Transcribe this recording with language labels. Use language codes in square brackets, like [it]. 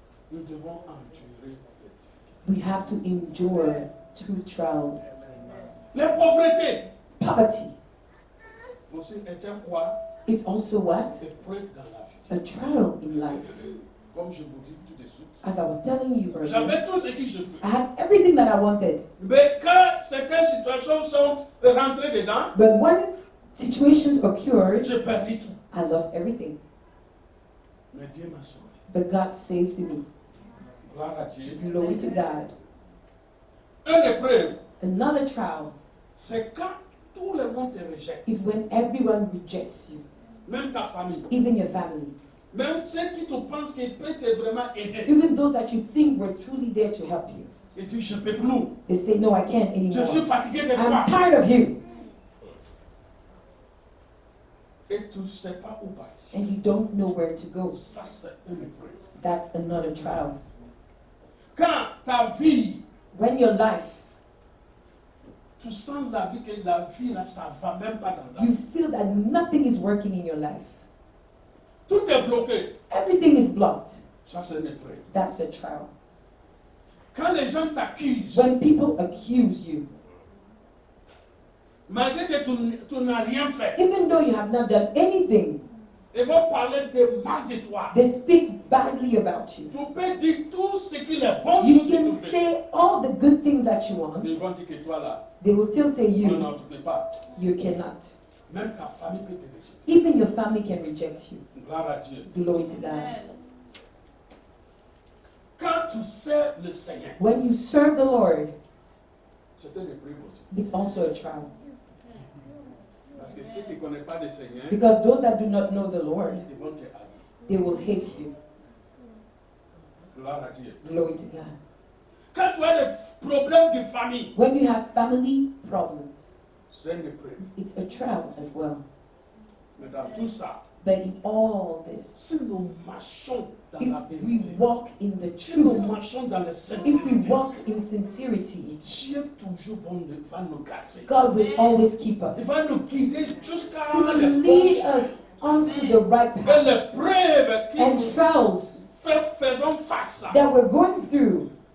[fr] nous devons endurer les difficultés. [en] we have to endure through trials. [fr] Les pauvretés [en] Poverty. [fr] aussi étaient quoi? [en] It's also what? [fr] Épreuve dans la vie. [en] A trial in life. [fr] Comme je vous dis tout de suite. [en] As I was telling you earlier, [fr] J'avais tout ce que je veux. [en] I had everything that I wanted. [fr] Mais quand certaines situations sont rentrées dedans, [en] But when situations occurred, [fr] j'ai perdu tout. [en] I lost everything. [fr] Mais Dieu m'a sauvé. [en] But God saved me. [fr] Gloire à Dieu. [en] Glory to God. [fr] Une épreuve, [en] Another trial [fr] c'est quand tout le monde te rejette. [en] is when everyone rejects you. [fr] même ta famille, [en] even your family, [fr] même ceux qui te pensent qu'ils peuvent te vraiment aider. [en] even those that you think were truly there to help you. [fr] Et dis, je ne peux plus. [en] They say, no, I can't [fr] Je suis [en] anymore. [fr] fatigué de toi. [en] I'm tired of you. [fr] Et tu ne sais pas où partir. [en] And you don't know where to go. [fr] Ça, c'est une épreuve. [en] That's another trial. [fr] Quand ta vie, [en] When your life, [fr] tu sens la vie, que la vie, là, ça ne va même pas dans ta [en] you [fr] vie. [en] feel that nothing is working in your life. [fr] Tout est bloqué. [en] Everything is blocked. [fr] Ça, c'est une épreuve. [en] That's a trial. [fr] Quand les gens t'accusent, [en] When people accuse you, [fr] malgré que tu n'as rien fait, [en] even though you have not done anything, [fr] ils vont parler de mal de toi. [en] they speak badly about you. [fr] Tu peux dire tout ce qui est bon [en] You [fr] chose que [en] can [fr] tu fais. [en] say all the good things that you want. [fr] Ils vont dire que toi là, [en] They will still say [fr] non, [en] you, [fr] non, tu ne peux pas. [en] you cannot. [fr] Même ta famille peut te rejeter. [en] Even your family can reject you. [fr] Gloire à Dieu. [en] Glory to God. [fr] Quand tu sers le Seigneur, [en] When you serve the Lord, [fr] c'est une épreuve aussi. [en] it's also a trial. [fr] Parce que ceux qui ne connaissent pas le Seigneur, [en] Because those that do not know the Lord, [fr] ils vont te haïr. [en] they will hate you. [fr] Gloire à Dieu. [en] Glory to God. [fr] Quand tu as des problèmes de famille, [en] When you have family problems, [fr] c'est une épreuve. [en] it's a trial as well. [fr] Mais dans tout ça, [en] But in all this, [fr] si nous marchons dans [en] if [fr] la [en] we [fr] vérité, [en] walk in the [fr] si nous [en] truth, [fr] marchons dans la [en] if we [fr] sincérité, [en] walk in sincerity, [fr] Dieu toujours va nous garder. [en] God will always keep us. [fr] Il va nous guider jusqu'à [en] He will lead us onto the right [fr] Et [en] path. [fr] l'épreuve qui [en] And [fr] nous [en] trials [fr] faisons face [en] that we're going through